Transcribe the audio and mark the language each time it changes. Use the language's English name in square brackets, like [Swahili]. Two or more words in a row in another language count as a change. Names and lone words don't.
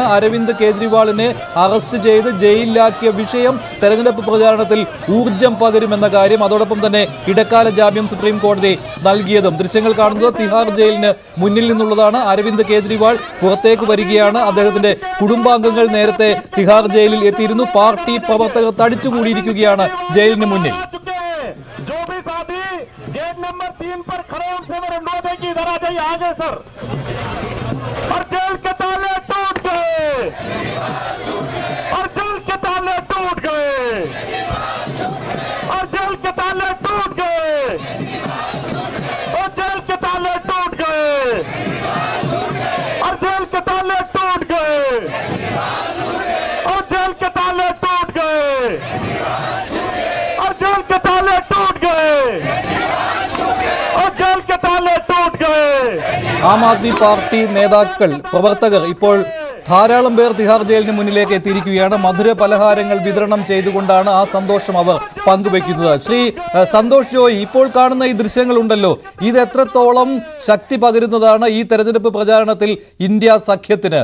[Malayalam] അരവിന്ദ് കേജ്രിവാളിനെ അറസ്റ്റ് ചെയ്ത് ജയിലിലാക്കിയ വിഷയം തെരഞ്ഞെടുപ്പ് പ്രചാരണത്തിൽ ഊർജം പകരുമെന്ന കാര്യം, അതോടൊപ്പം തന്നെ ഇടക്കാല ജാമ്യം സുപ്രീം കോടതി നൽകിയതും. ദൃശ്യങ്ങൾ കാണുന്നത് തിഹാർ ജയിലിന് മുന്നിൽ നിന്നുള്ളതാണ്. അരവിന്ദ് കേജ്രിവാൾ പുറത്തേക്ക് വരികയാണ്. അദ്ദേഹത്തിന്റെ കുടുംബാംഗങ്ങൾ നേരത്തെ തിഹാർ ജയിലിൽ എത്തിയിരുന്നു. പാർട്ടി പ്രവർത്തകർ തടിച്ചുകൂടിയിരിക്കുകയാണ് ജയിലിന് മുന്നിൽ. [Hindi] नंबर 3 पर खड़े उनसे मेरे अनुरोध है कि इधर आ जाइए आगे सर। और जेल के ताले टूट गए, और जेल के ताले टूट गए, और जेल के ताले टूट गए, और जेल के ताले टूट गए, और जेल के ताले टूट गए, और जेल के ताले टूट गए, और जेल के ताले टूट गए, और जेल के ताले टूट गए। [Malayalam] ആം ആദ്മി പാർട്ടി നേതാക്കൾ പ്രവർത്തകർ ഇപ്പോൾ ധാരാളം പേർ തിഹാർ ജയിലിന് മുന്നിലേക്ക് എത്തിയിരിക്കുകയാണ്. മധുര പലഹാരങ്ങൾ വിതരണം ചെയ്തുകൊണ്ടാണ് ആ സന്തോഷം അവർ പങ്കുവെക്കുന്നത്. ശ്രീ സന്തോഷ് ജോയ്, ഇപ്പോൾ കാണുന്ന ഈ ദൃശ്യങ്ങളുണ്ടല്ലോ, ഇത് എത്രത്തോളം ശക്തി പകരുന്നതാണ് ഈ തെരഞ്ഞെടുപ്പ് പ്രചാരണത്തിൽ ഇന്ത്യ സഖ്യത്തിന്?